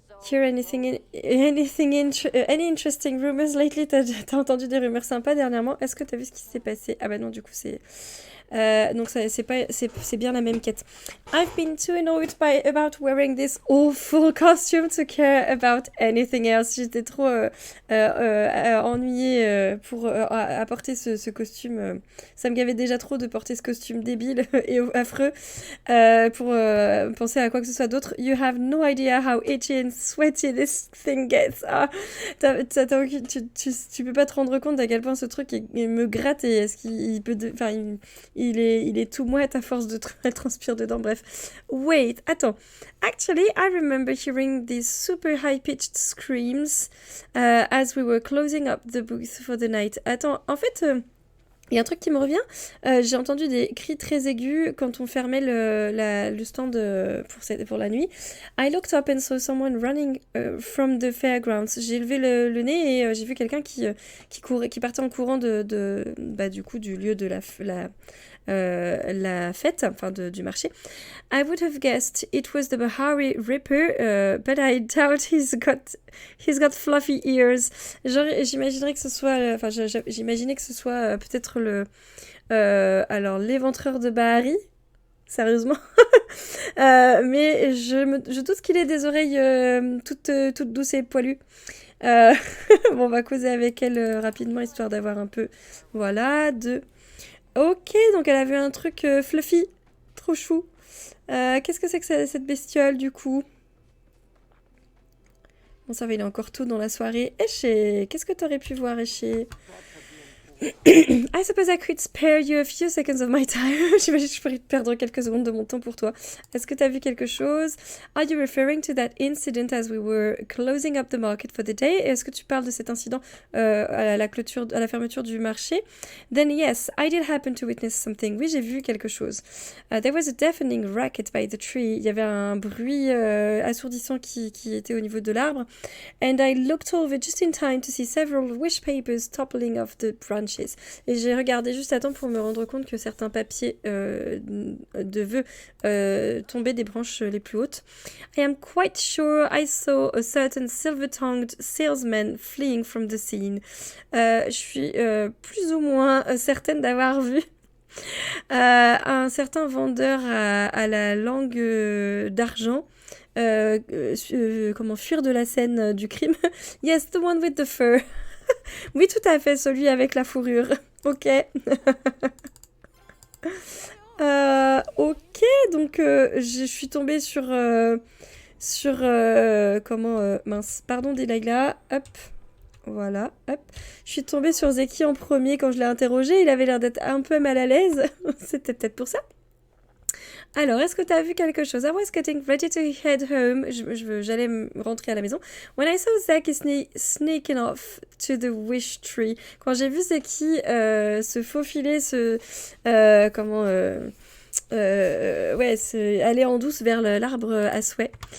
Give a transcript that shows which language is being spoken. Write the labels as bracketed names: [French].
[English] Hear any interesting rumors lately? [French] T'as entendu des rumeurs sympas dernièrement? Est-ce que t'as vu ce qui s'est passé? Ah bah non, du coup, c'est... Donc c'est bien la même quête. [English] I've been too annoyed about wearing this awful costume to care about anything else. [French] J'étais trop ennuyée pour apporter ce costume. Ça me gavait déjà trop de porter ce costume débile et affreux pour penser à quoi que ce soit d'autre. [English] You have no idea how itchy and sweaty this thing gets. [French] Ah, tu peux pas te rendre compte à quel point ce truc il me gratte et est-ce qu'il peut... Enfin, il est tout mouette à force de elle transpire dedans, bref. [English] Wait, [French] attends. [English] Actually, I remember hearing these super high-pitched screams as we were closing up the booth for the night. [French] Attends, en fait... il y a un truc qui me revient, j'ai entendu des cris très aigus quand on fermait le stand pour la nuit. [English] I looked up and saw someone running from the fairgrounds. [French] J'ai levé le nez et j'ai vu quelqu'un qui partait en courant du coup du lieu de la fête, enfin du marché. [English] I would have guessed it was the Bahari Ripper, but I doubt he's got fluffy ears. [French] J'imaginerais que ce soit, j'imaginais que ce soit peut-être alors l'éventreur de Bahari, sérieusement. Mais je doute qu'il ait des oreilles toutes douces et poilues. Bon, on va causer avec elle rapidement, histoire d'avoir un peu... Voilà, Ok, donc elle a vu un truc fluffy, trop chou. Qu'est-ce que c'est que cette bestiole, du coup? Bon, ça va, il est encore tôt dans la soirée. Éché, qu'est-ce que t'aurais pu voir, Éché? [English] I suppose I could spare you a few seconds of my time. [French] J'imagine que je pourrais perdre quelques secondes de mon temps pour toi. Est-ce que tu as vu quelque chose? [English] Are you referring to that incident as we were closing up the market for the day? [French] Est-ce que tu parles de cet incident à la fermeture du marché? [English] Then yes, I did happen to witness something. [French] Oui, j'ai vu quelque chose. [English] There was a deafening racket by the tree. [French] Il y avait un bruit assourdissant qui était au niveau de l'arbre. [English] And I looked over just in time to see several wish papers toppling off the branches. [French] Et j'ai regardé juste à temps pour me rendre compte que certains papiers de vœux tombaient des branches les plus hautes. [English] I am quite sure I saw a certain silver-tongued salesman fleeing from the scene. [French] Je suis plus ou moins certaine d'avoir vu un certain vendeur à la langue d'argent comment fuir de la scène du crime. [English] Yes, the one with the fur. [French] Oui, tout à fait, celui avec la fourrure. Ok. Ok, donc je suis tombée sur mince, pardon Delilah, hop, voilà, hop. Je suis tombée sur Zeki en premier quand je l'ai interrogé, il avait l'air d'être un peu mal à l'aise, c'était peut-être pour ça. Alors, est-ce que tu as vu quelque chose? [English] I was getting ready to head home. [French] J'allais rentrer à la maison. [English] When I saw Zeki sneaking off to the wish tree. [French] Quand j'ai vu Zeki se faufiler, aller en douce vers l'arbre à souhait.